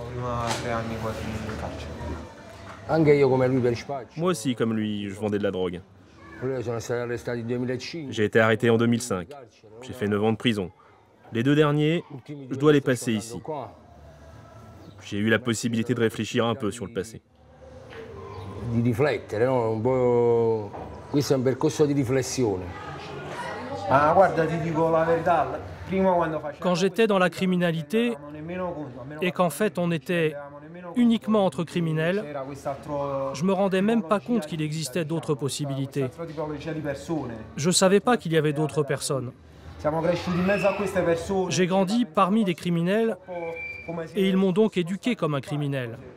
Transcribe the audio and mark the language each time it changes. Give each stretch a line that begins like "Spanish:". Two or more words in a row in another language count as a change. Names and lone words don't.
French: Moi aussi, comme lui, je vendais de la drogue. J'ai été arrêté en 2005. J'ai fait 9 ans de prison. Les deux derniers, je dois les passer ici. J'ai eu la possibilité de réfléchir un peu sur le passé.
Italian: Di riflettere, no? Un po'... Questo è un percorso di riflessione. Ah, guarda, ti dico la verità.
French: Quand j'étais dans la criminalité et qu'en fait on était uniquement entre criminels, je me rendais même pas compte qu'il existait d'autres possibilités. Je ne savais pas qu'il y avait d'autres personnes. J'ai grandi parmi des criminels et ils m'ont donc éduqué comme un criminel.